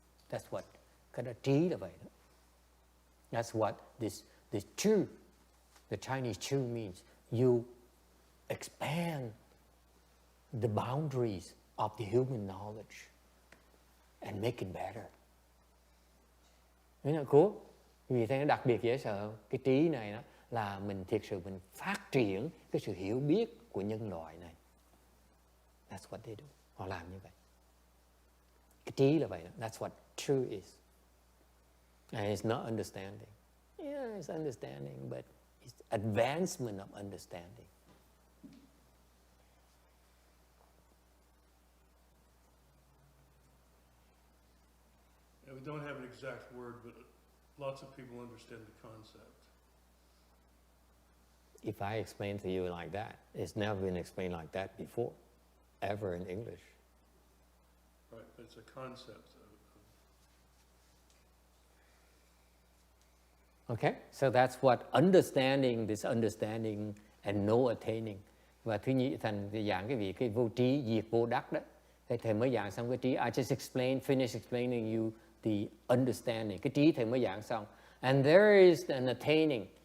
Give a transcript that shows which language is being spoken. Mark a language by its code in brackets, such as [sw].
[en] That's what [vi] cái đó trí là vậy đó. [en] That's what this two The Chinese chu means you expand the boundaries of the human knowledge and make it better. [vi] Thế là cool. Vì thế nó đặc biệt dễ sợ. Cái trí này đó là mình thiệt sự mình phát triển cái sự hiểu biết của nhân loại này. [en] That's what they do. [vi] Họ làm như vậy. Cái trí là vậy đó. [en] That's what true is. And it's not understanding. Yeah, it's understanding, but it's advancement of understanding. We don't have an exact word, but lots of people understand the concept. If I explain to you like that, it's never been explained like that before, ever in English. Right, but it's a concept. Okay, so that's what understanding, this understanding and no attaining. [vi] Và thứ nhị thành giảng cái vị cái vô trí diệt vô đắc đó. Thì thầy mới giảng xong cái trí. [en] I just finish explaining you the understanding. [vi] Cái trí thầy mới giảng xong. [en] And there is an attaining.